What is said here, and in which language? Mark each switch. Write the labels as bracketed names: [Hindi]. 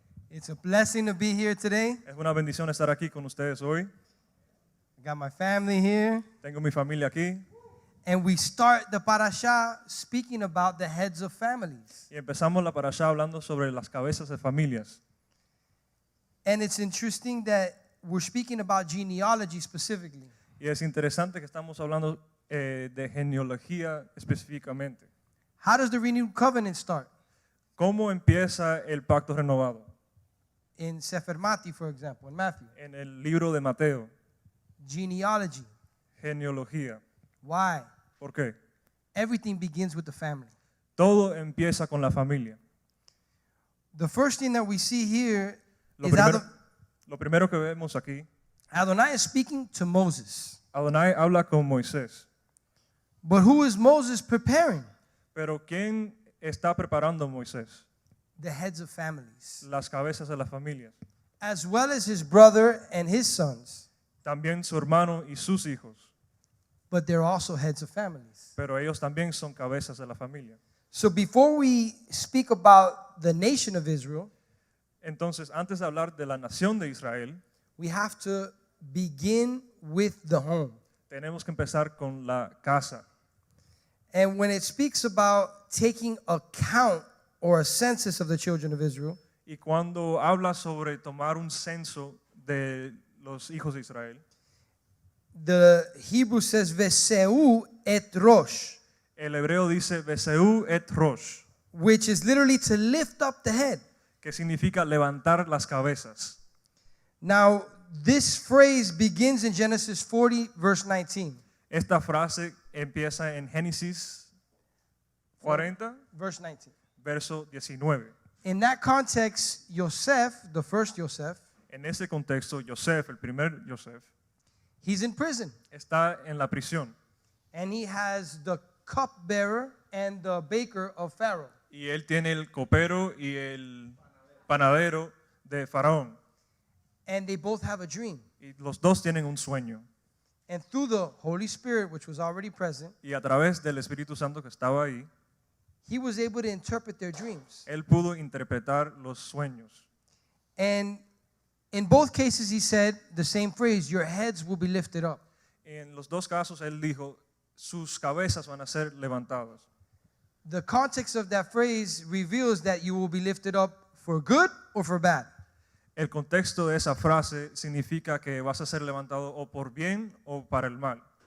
[English] It's a blessing to be here today. [Spanish] Es una bendición estar aquí con ustedes hoy. [English] I got my family here. [Spanish] Tengo mi familia aquí. [English] And we start the parasha speaking about the heads of families. [Spanish] Y empezamos la parashá hablando sobre las cabezas de familias. [English] And it's interesting that we're speaking about genealogy specifically. [Spanish] Y es interesante que estamos hablando de genealogía específicamente. [English] How does the renewed covenant start? [Spanish] ¿Cómo empieza el pacto renovado? [English] In Sefer Mati, for example, in Matthew. [Spanish] En el libro de Mateo, [English] Genealogy. [Spanish] genealogía. [English] Why? [Spanish] ¿Por qué? [English] Everything begins with the family. [Spanish] Todo empieza con la familia. [English] The first thing that we see here [Spanish] Lo [English] is [Spanish] lo primero que vemos aquí, [English] Adonai is speaking to Moses. [Spanish] Adonai habla con Moisés. [English] But who is Moses preparing? [Spanish] Pero ¿quién está preparando a Moisés? [English] The heads of families, [Spanish] Las cabezas de las familias. [English] as well as his brother and his sons. [Spanish] También su hermano y sus hijos. [English] But they're also heads of families. [Spanish] Pero ellos también son cabezas de la familia. [English] So before we speak about the nation of Israel, [Spanish] Entonces, antes de hablar de la nación de Israel, [English] we have to begin with the home. [Spanish] tenemos que empezar con la casa. [English] And when it speaks about taking account or a census of the children of Israel, [Spanish] Y cuando habla sobre tomar un censo de los hijos de Israel, [English] the Hebrew says Veseu et Rosh, [Spanish] el hebreo dice Beseu et Rosh, [English] which is literally to lift up the head. [Spanish] que significa levantar las cabezas. [English] Now, this phrase begins in Genesis 40, verse 19. [Spanish] Esta frase empieza en Génesis 40, [English] Verse 19. [Spanish] verso 19. [English] In that context, Yosef, the first Yosef, [Spanish] En ese contexto, Yosef, el primer Yosef, [English] he's in prison. [Spanish] está en la prisión [English] And he has the cupbearer and the baker of Pharaoh. [Spanish] y él tiene el copero y el panadero de Faraón. [English] And they both have a dream. [Spanish] Y los dos tienen un sueño. [English] And through the Holy Spirit, which was already present, [Spanish] Y a través del Espíritu Santo que estaba ahí, [English] he was able to interpret their dreams. [Spanish] él pudo interpretar los sueños. [English] And in both cases, he said the same phrase, your heads will be lifted up. [Spanish] En los dos casos, él dijo, sus cabezas van a ser levantadas. [English] The context of that phrase reveals that you will be lifted up for good or for bad. [Spanish] El contexto de esa frase significa que vas a ser levantado o por bien o para el mal.